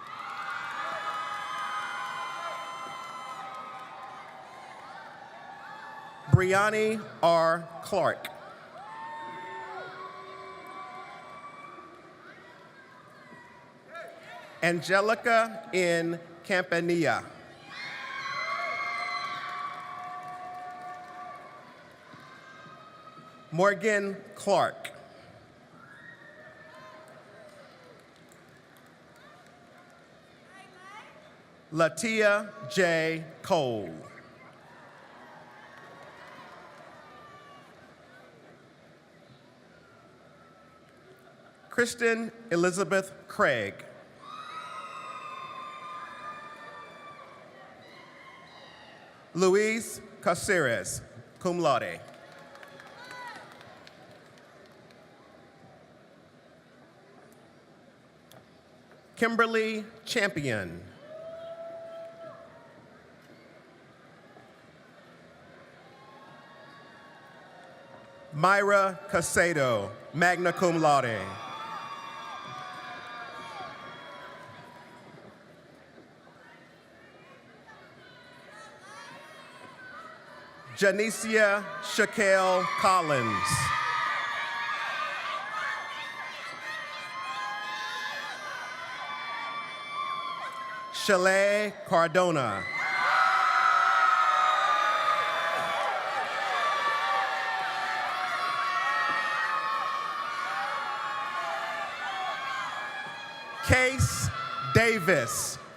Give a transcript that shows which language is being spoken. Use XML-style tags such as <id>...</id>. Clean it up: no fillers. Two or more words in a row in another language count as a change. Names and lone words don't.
<en>Brianni R. Clark. Angelica N. Campanilla. Morgan Clark. Latia J. Cole. Kristen Elizabeth Craig. Luis Caceres,</en> <la>cum laude.</la> <en>Kimberly Champion. Myra Casedo,</en> <la>magna cum laude.</la> <en>Janicia Shaquille Collins. Chalet Cardona. Case Davis.</en>